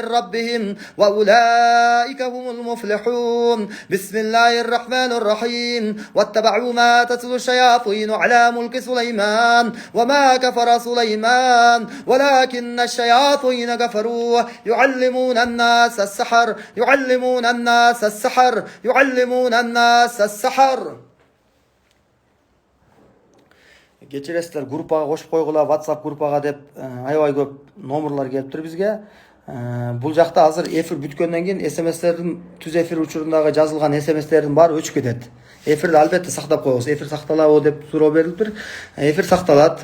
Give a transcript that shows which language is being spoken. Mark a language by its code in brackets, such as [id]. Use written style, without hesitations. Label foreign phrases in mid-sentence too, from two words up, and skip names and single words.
[ar] ربهم وأولئك هم المفلحون بسم الله الرحمن الرحيم واتبعوا ما تتلو الشياطين على ملك سليمان وما كفر سليمان ولكن الشياطين كفروا يعلمون الناس السحر يعلمون الناس السحر يعلمون الناس السحر. [ky] Кечиресиздер, группага кошуп койгула, WhatsApp группага деп аябай көп номерлар келиптир бизге. Бул жакта азыр эфир бүткөндөн кийин SMS-тердин түз эфир учурундагы жазылган SMS-тердин баары өчүп кетет. Эфирди албетте сактап коебуз. Эфир сакталабы деп суроо берилиптир. Эфир сакталат.